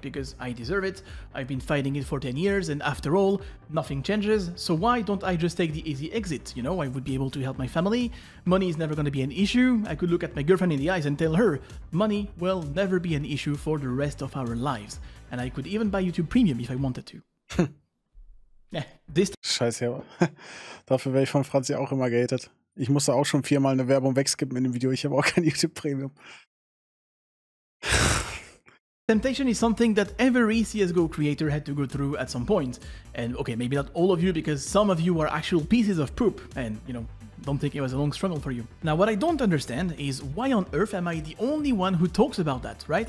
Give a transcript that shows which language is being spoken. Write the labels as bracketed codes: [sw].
[en] Because I deserve it, I've been fighting it for 10 years, and after all, nothing changes, so why don't I just take the easy exit? I would be able to help my family, money is never going to be an issue, I could look at my girlfriend in the eyes and tell her, money will never be an issue for the rest of our lives, and I could even buy YouTube Premium if I wanted to. [de] Scheiße, ja. Dafür wäre ich von Franzi auch immer gehatet. Ich musste auch schon 4-mal eine Werbung wegskippen in dem Video. Ich habe auch kein YouTube Premium. [en] Temptation is something that every CSGO creator had to go through at some point. And okay, maybe not all of you, because some of you are actual pieces of poop. And, don't think it was a long struggle for you. Now, what I don't understand is why on earth am I the only one who talks about that, right?